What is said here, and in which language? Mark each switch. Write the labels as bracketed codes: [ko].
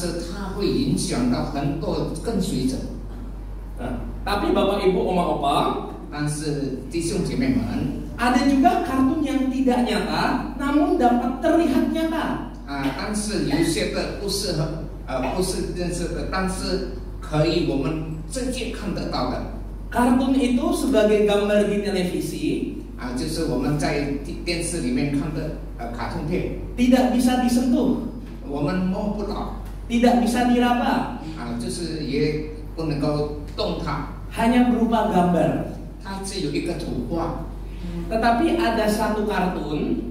[zh] 是它会影响到很多跟随者。 [id] Nah, tapi Bapak Ibu Oma Opa, [zh] 但是弟兄姐妹们， [id] ada juga kartun yang tidak nyata, namun dapat terlihat nyata. [zh] 但是有些的不是真实的，但是可以我们直接看得到的。 [id] Kartun itu sebagai gambar di televisi, [zh] 就是我们在电视里面看的卡通片， [id] tidak bisa disentuh, [zh] 我们摸不到， [id] tidak bisa diraba, [zh] 就是也不能够动它， [id] hanya berupa gambar. [zh] 它只有一个图画， [id] Tetapi ada satu kartun